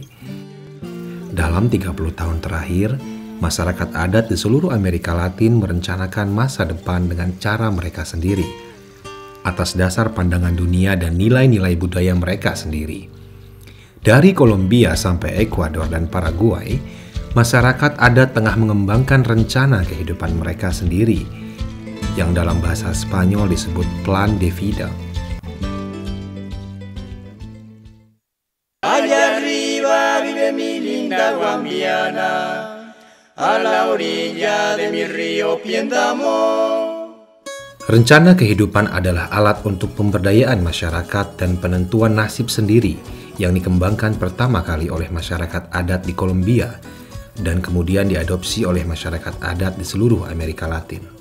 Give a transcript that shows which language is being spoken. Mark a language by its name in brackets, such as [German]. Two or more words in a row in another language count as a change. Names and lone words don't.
[Indonesian] Dalam 30 tahun terakhir, masyarakat adat di seluruh Amerika Latin merencanakan masa depan dengan cara mereka sendiri, atas dasar pandangan dunia dan nilai-nilai budaya mereka sendiri. Dari Kolombia sampai Ekuador dan Paraguay, masyarakat adat tengah mengembangkan rencana kehidupan mereka sendiri, yang dalam bahasa Spanyol disebut [Spanish] Plan de Vida. Allá arriba vive mi linda guambiana, a la orilla de mi río Piendamo. [Indonesian] Rencana kehidupan adalah alat untuk pemberdayaan masyarakat dan penentuan nasib sendiri yang dikembangkan pertama kali oleh masyarakat adat di Kolombia dan kemudian diadopsi oleh masyarakat adat di seluruh Amerika Latin.